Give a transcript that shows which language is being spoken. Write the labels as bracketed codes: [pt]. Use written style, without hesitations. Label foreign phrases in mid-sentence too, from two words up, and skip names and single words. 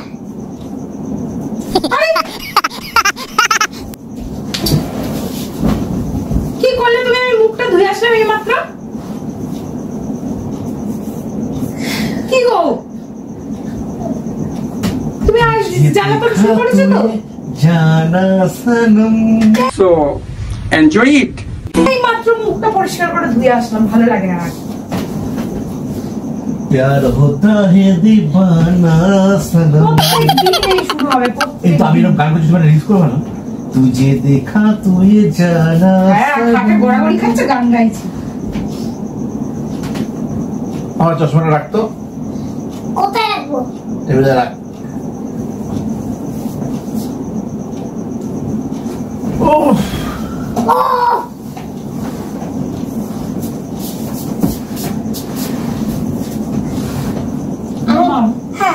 [bn] কি করলে তুমি? আমি মুখটা ধুয়ে আসলাম এই মাত্র। কি গো তুমি আজ জ্বালাতন শুরু করেছো তো? [hi] जाना सनम। [en] So enjoy it. [bn] এই মাত্র মুখটা পরিষ্কার করে ধুয়ে আসলাম, ভালো লাগে না। [hi] प्यार होता है दीवाना सनम। [bn] শুরু হবে এই তো আমি এরকম গান করছি, তোমরা রিলস করবে না? [hi] तुझे देखा तो ये जाना [bn] খাটে গোড়াগড়ি খাচ্ছে, গান গাইছি। আমার চশমাটা রাখতো, কোথায় রাখবো? টেবিলে রাখ। ও হ্যাঁ